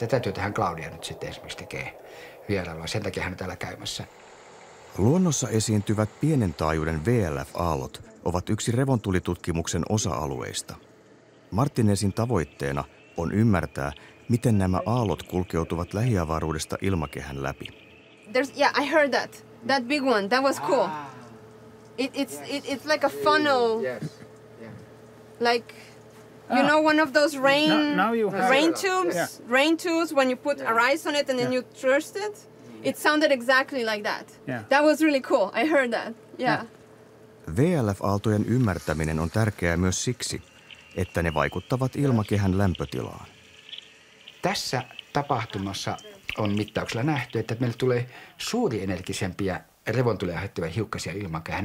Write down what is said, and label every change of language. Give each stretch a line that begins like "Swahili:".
Finnish: Tätä työtähän Claudia nyt sitten esimerkiksi tekee vierailua, sen takia hän on täällä käymässä. Luonnossa esiintyvät pienen taajuuden VLF-aallot ovat yksi revontulitutkimuksen osa-alueista. Martinezin tavoitteena on ymmärtää, miten nämä aallot kulkeutuvat lähiavaruudesta ilmakehän läpi.
English: I heard that. That big one, that was cool. It's like a funnel. Yes. Yeah. Like, you know, one of those rain tubes? Yeah. Rain tubes, when you put a rice on it and then you thrust it? It sounded exactly like that. Yeah. That was really cool. I heard that. Yeah.
Finnish: VLF-aaltojen ymmärtäminen on tärkeää myös siksi, että ne vaikuttavat ilmakehän lämpötilaan. Tässä tapahtumassa on mittauksella nähty, että meille tulee suurienergisempiä revontulia aiheuttavia hiukkasia ilmakehään.